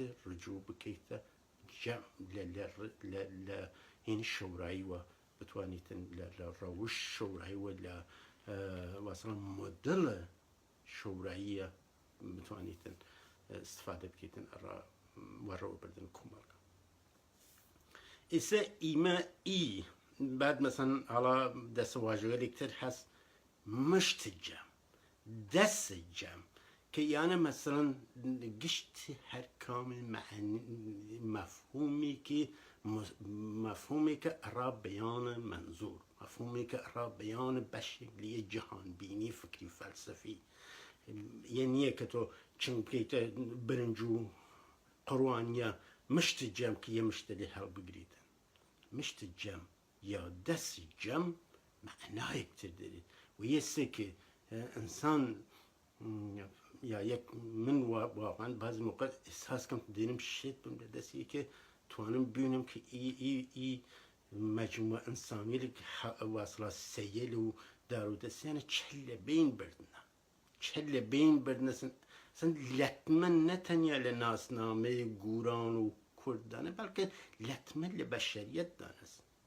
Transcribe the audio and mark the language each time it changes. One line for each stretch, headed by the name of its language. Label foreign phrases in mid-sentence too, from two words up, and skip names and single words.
Southern Kurdish: ڕجوع بکەیتە جەم لە هین شەورایی وە بتوانیتن لە ڕەوش شەورایی وە لە واسڵا مۆدڵە شەوراییە بتوانیتن استفادە بکەیتن ئەڕا وەڕەوە بردن کۆمەڵگە ئێستا ئیمە بعد مثلا حالا دەسەواژەیەکتر هەست مشت جەم دەست جەم کە یانە مثلا گشت هەر کامل مفهومێکە ئەڕا بەیانە منزور مفهومێکە ئەڕا بەیانە بەشێک لە جیهان بینی فکری فەلسەفی یە نییە کە تۆ چنگ بکەیتە برنج و قڕوانیە مشت جەم کە یە مشتە لێ هەڵبگریتن مشت جەم یا دەستی جەم معنایەکتر دەرێت و یەسێ کە ئینسان یا یەک من واقعا بعضی موقع ئێحساس کەم دێنم شێت بم لە دەستی کە توانم ببینم کە ئی مەجموعە ئینسانیەک واسڵا سەیەل و دارودەستیانە چەل لە بین بردنە چەل لە بین بردنە سن لەتمە نەتەنیا لە ناسنامەی گوران و کوردانە بەڵکە لەتمە لە بەشەریەت دانست